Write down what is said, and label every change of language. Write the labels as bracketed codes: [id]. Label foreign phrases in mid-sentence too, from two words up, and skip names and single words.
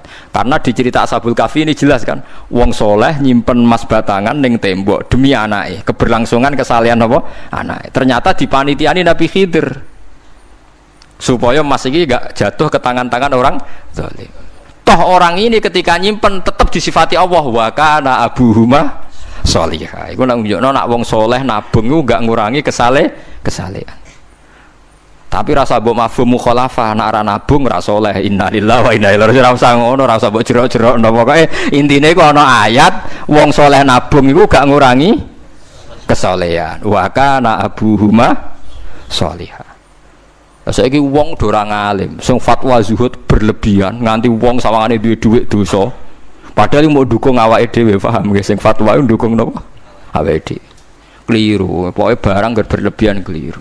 [id] Karena di cerita Ashabul Kahfi ini jelas kan, [jv] wong soleh nyimpen emas batangan ning tembok demi anake, keberlangsungan kesalehan apa? Anake. [id] Ternyata dipanitiani Nabi Khidir. Supaya emas iki gak jatuh ke tangan-tangan orang zalim. Toh orang ini ketika nyimpen tetap disifati Allah [ar] وكان أبوهما صالحا. [jv] Iku nak nunjukno nak wong soleh nabung iku gak ngurangi kesalehan. Tapi rasa mbok [ar] مفهوم مخالفة [jv] nak ora nabung ora soleh. [ar] إنا لله وإنا إليه راجعون. [jv] Ora usah ngono, ora usah mbok jerok-jerok napa pokoke intine iku ana ayat wong soleh nabung iku gak ngurangi kesalehan. [ar] وكان أبوهما صالحا. [jv] Saiki wong do ora ngalim, sing fatwa zuhud berlebihan nganti wong sawangane duwe dhuwit dosa. Padahal mau dukung awake dhewe, paham nggih sing fatwa iku dukung napa? Awake dhewe. [id] Keliru, pokoke barang berlebihan keliru.